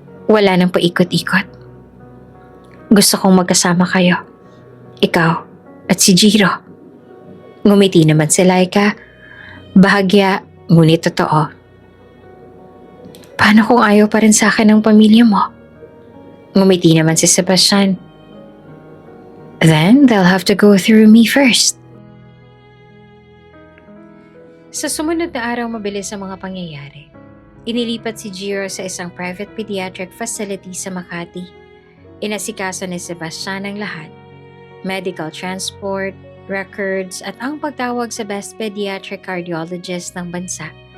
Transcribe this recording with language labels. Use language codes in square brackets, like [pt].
[tl] Wala nang paikot-ikot. Gusto kong magkasama kayo. Ikaw at si Jiro. Ngumiti naman si Laika. Bahagya, ngunit totoo. Paano kung ayaw pa rin sa akin ng pamilya mo? Ngumiti naman si Sebastian. [en] Then, they'll have to go through me first. [tl] Sa sumunod na araw, mabilis ang mga pangyayari. Inilipat si Jiro sa isang private pediatric facility sa Makati. Inasikaso ni Sebastian ang lahat. Medical transport, records, at ang pagtawag sa best pediatric cardiologist ng bansa.